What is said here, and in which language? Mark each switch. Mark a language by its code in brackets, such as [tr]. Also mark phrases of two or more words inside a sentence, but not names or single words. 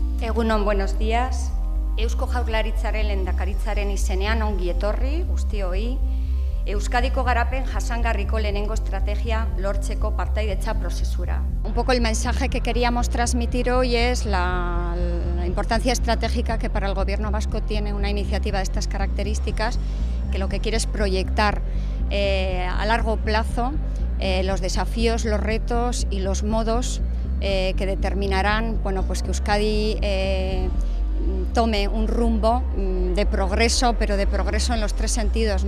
[eu] Egunon, [es] buenos días. [eu] Eusko Jaurlaritzaren lehendakaritzaren izenean ongi etorri guztioi. Euskadiko garapen jasangarriko lehenengo estrategia lortzeko partaidetza prozesura. [es] Un poco el mensaje que queríamos transmitir hoy es la importancia estratégica que para el Gobierno vasco tiene una iniciativa de estas características, que lo que quiere es proyectar a largo plazo los desafíos, los retos y los modos que determinarán, bueno, pues que Euskadi tome un rumbo de progreso, pero de progreso en los tres sentidos, ¿no?